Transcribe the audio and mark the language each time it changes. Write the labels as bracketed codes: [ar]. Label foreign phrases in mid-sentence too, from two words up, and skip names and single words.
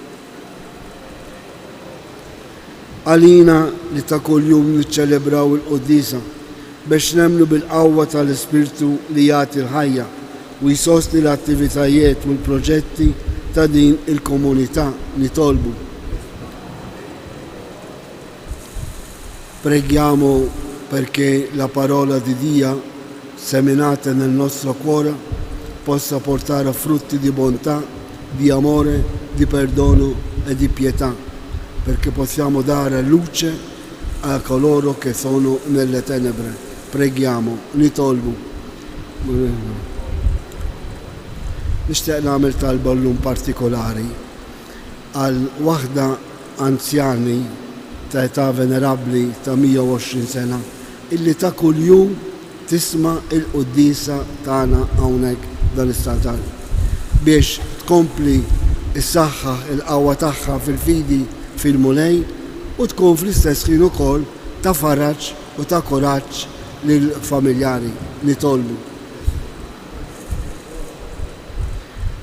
[mt] Għalina li ta' kuljum niċċelebraw il-Quddisa biex nemmnu bil-qawwa tal-Ispirtu li jagħti l-ħajja u jsostni l-attivitajiet u l-proġetti ta' din il-komunità nitolbu. [it] Preghiamo perché la parola di Dio seminata nel nostro cuore possa portare frutti di bontà, di amore, di perdono e di pietà, perché possiamo dare luce a coloro che sono nelle tenebre. Preghiamo, [mt] nitolbu. Nixtieq nagħmel talba llum partikolari għal waħda anzjani ta' età venerabbli ta' 120 sena illi ta' kuljum tisma' il-quddisa tagħna hawnhekk dan l-istatal biex tkompli issaħħaħ il-qawwa tagħha fil-fidi fil-mulej u tkun fl-istess ħin ukoll ta' faraġġ u ta' kuraġġ lill-familjari nitolbu.